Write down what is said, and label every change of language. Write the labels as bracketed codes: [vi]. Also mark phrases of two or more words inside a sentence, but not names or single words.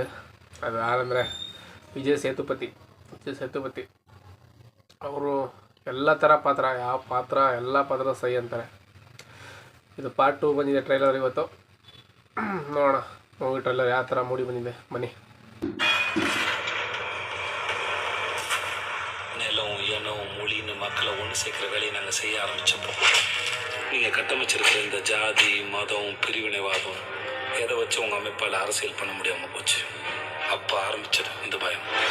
[kn] ಅದು ಯಾರಂದರೆ ವಿಜಯ್ ಸೇತುಪತಿ ಅವರು ಎಲ್ಲ ಥರ ಪಾತ್ರ, ಎಲ್ಲ ಪಾತ್ರ ಸಹಿ ಅಂತಾರೆ. ಇದು ಪಾರ್ಟ್ 2 ಬಂದಿದೆ ಟ್ರೈಲರ್ ಇವತ್ತು. ನೋಡೋಣ ಮೂವಿ ಟ್ರೈಲರ್ ಯಾವ ಥರ ಮೂಡಿ ಬಂದಿದೆ. ಬನ್ನಿ. [ta] நிலம் இனம் மொழின்னு மக்களை ஒன்று சேர்க்கிற வேலையை நாங்கள் செய்ய ஆரம்பித்தப்போ நீங்கள் கட்டமைச்சிருக்கிற இந்த ஜாதி மதம் பிரிவினைவாதம் எதை வச்சு உங்கள் அமைப்பால் அரசியல் பண்ண முடியாமல் போச்சு. அப்போ ஆரம்பிச்சது இந்த பயம்.